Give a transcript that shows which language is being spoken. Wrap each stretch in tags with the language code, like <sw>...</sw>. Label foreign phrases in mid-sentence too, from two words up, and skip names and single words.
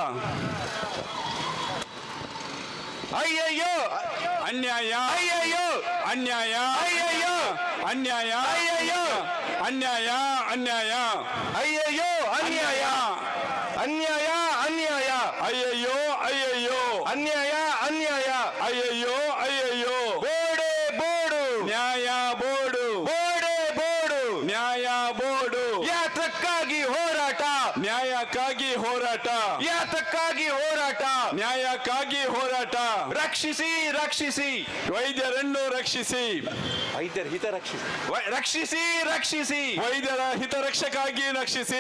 <kn>ಅಯ್ಯಯ್ಯೋ ಅನ್ಯಾಯ ಅಯ್ಯಯ್ಯೋ ಅನ್ಯಾಯ ಅಯ್ಯಯ್ಯೋ ಅನ್ಯಾಯ ಅಯ್ಯಯ್ಯೋ ಅನ್ಯಾಯ ಅನ್ಯಾಯ ಅಯ್ಯಯ್ಯೋ ಅನ್ಯಾಯ ಅನ್ಯಾಯ ಅನ್ಯಾಯ ಅಯ್ಯಯ್ಯೋ ಅಯ್ಯಯ್ಯೋ ಅನ್ಯಾಯ ಅನ್ಯಾಯ ಅಯ್ಯಯ್ಯೋ ಅಯ್ಯಯ್ಯೋ</kn> <tcy>ಬೋಡೆ ಬೋಡು ನ್ಯಾಯ ಬೋರ್ಡು ಬೋಡೆ ಬೋಡು ನ್ಯಾಯ ಬೋರ್ಡು</tcy> <kn>ಯಾತಕ್ಕಾಗಿ ಹೋರಾಟ ನ್ಯಾಯಕ್ಕಾಗಿ ಹೋರಾಟ ಯಾತಕ್ಕಾಗಿ ಹೋರಾಟ ನ್ಯಾಯಕ್ಕಾಗಿ ಹೋರಾಟ ರಕ್ಷಿಸಿ ರಕ್ಷಿಸಿ ವೈದ್ಯರನ್ನು ರಕ್ಷಿಸಿ ವೈದ್ಯರ ಹಿತ ರಕ್ಷಿಸಿ ರಕ್ಷಿಸಿ ರಕ್ಷಿಸಿ ವೈದ್ಯರ ಹಿತರಕ್ಷಕ್ಕಾಗಿ ರಕ್ಷಿಸಿ</kn>